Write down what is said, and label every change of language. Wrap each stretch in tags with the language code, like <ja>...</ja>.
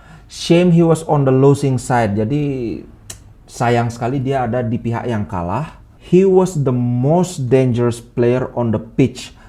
<en>Shame he was on the losing side.</en> <id>Jadi sayang sekali dia ada di pihak yang kalah.</id> <en>He was the most dangerous player on the pitch.</en>